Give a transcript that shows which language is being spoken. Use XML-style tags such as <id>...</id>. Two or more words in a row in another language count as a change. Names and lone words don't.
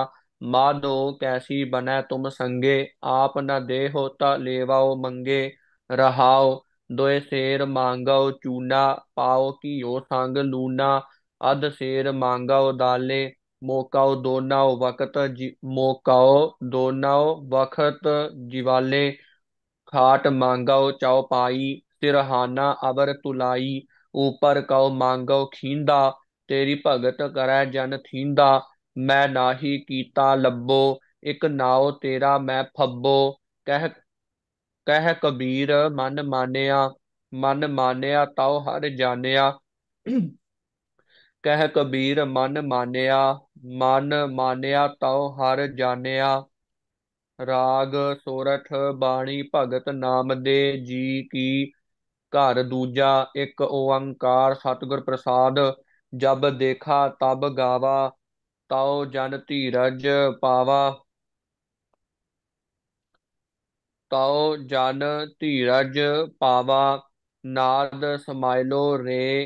<hi>माधो कैसी बनै तुम संगे, आप न देहो त लेवउ मंगे। रहाउ दोइ सेर मांगो चूना, पाउ घिओ संग लूना। अध सेर मांगो दाले, मोकाओ दोनउ वखत जिवाले। खाट मांगो चौपाई, सिरहाना अवर तुलाई। ऊपर कौ मांगो खींदा, तेरी भगत करै जन थींदा। मैं नाही कीता लब्बो, एक नाव तेरा मैं फब्बो। कह कह कबीर मन मानिया तौ हर जानिया। कह कबीर मन मानिया तौ हर जानिया। राग सोरठ। बाणी भगत नामदे जी की। घर दूजा। इक ओंकार सतिगुर प्रसाद। जब देखा तब गावा, तउ जन धीरज पावा। तउ जन धीरज पावा, नाद समाइलो रे।</hi>